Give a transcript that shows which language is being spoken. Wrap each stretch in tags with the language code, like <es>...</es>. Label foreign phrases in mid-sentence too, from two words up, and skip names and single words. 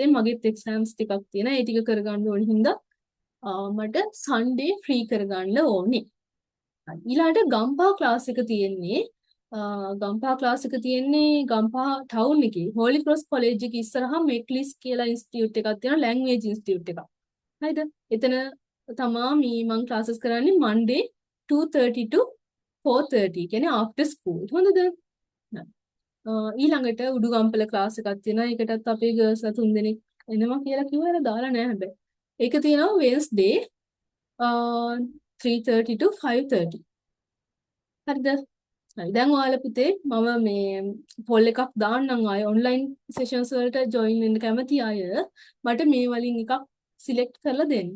<si>මගෙත් exams ටිකක් තියෙනවා. ඒ ටික කරගන්න ඕන හින්දා මට</si> <en>Sunday free</en> <si>කරගන්න ඕනේ. ඊළාට ගම්පහ ක්ලාස් එක තියෙන්නේ ගම්පහ ක්ලාස් එක තියෙන්නේ ගම්පහ ටවුන් එකේ හෝලි ක්‍රොස් කොලෙජ් එක ඉස්සරහා මෙක්ලිස් කියලා ඉන්ස්ටිටියුට් එකක් තියෙනවා</si> <en>language institute</en> <si>එකක්. හරිද? එතන තමයි මම ක්ලාසස් කරන්නේ</si> <en>Monday 2:30 to 4:30</en> <si>කියන්නේ</si> <en>after school.</en> <si>හොඳද? ඊළඟට උඩුගම්පල ක්ලාස් එකක් තියෙනවා. ඒකටත් අපේ ගර්ල්ස් තුන් දෙනෙක් එනවා කියලා කිව්වලා දාලා නැහැ හැබැයි. ඒක තියෙනවා Wednesday 3:30 to 5:30. හරිද? හරි. දැන් ඔයාලා පුතේ මම මේ පොල් එකක් දාන්නම් ආයේ</si> <en>online sessions</en> <si>වලට ජොයින් වෙන්න කැමති අය මට මේ වලින් එකක් සිලෙක්ට් කරලා දෙන්න.</si>